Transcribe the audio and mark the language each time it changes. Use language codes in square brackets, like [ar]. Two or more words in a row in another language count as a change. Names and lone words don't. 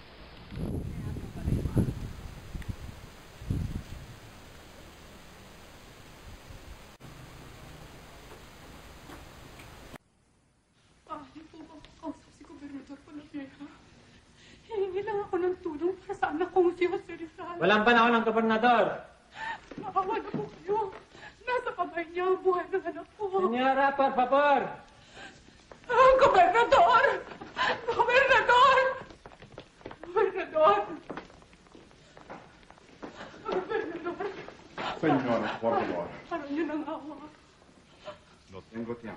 [tl] Paano po ba makausap si Gobernador Polavieja? Hihingi lang ako ng tulong para sa anak kong si Jose Rizal. Walang panahon ng gobernador. Maawa na po kayo. Nasa kamay niya ang buhay ng anak ko. [es] Senyora, por favor. Gobernador! Gobernador! Gobernador! Gobernador! Señora, por favor. [tl] Parang yun ang awa. [es] No tengo tiempo.